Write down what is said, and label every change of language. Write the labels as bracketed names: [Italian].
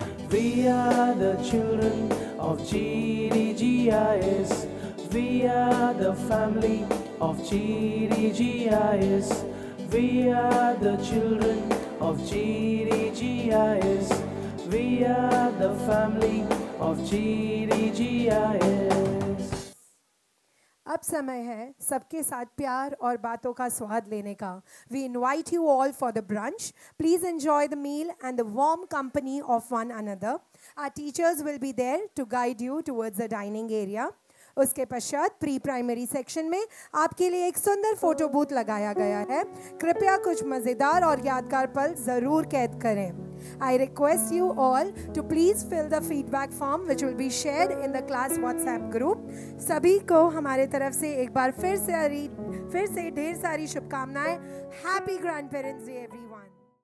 [English] We are the children of GDGIS. We are the family of GDGIS. We are the children of GDGIS. We are the family of GDGIS. [Hindi] अब समय है सबके साथ प्यार और बातों का स्वाद लेने का. [English] We invite you all for the brunch. Please enjoy the meal and the warm company of one another. Our teachers will be there to guide you towards the dining area. [Hindi] उसके पश्चात प्री प्राइमरी सेक्शन में आपके लिए एक सुंदर photo booth लगाया गया है. कृपया कुछ मज़ेदार और यादगार पल ज़रूर कैद करें. [English] I request you all to please fill the feedback form which will be shared in the class WhatsApp group. [Hindi] सभी को हमारे तरफ से एक बार फिर से ढेर सारी शुभकामनाएं. [English] Happy Grandparents Day everyone.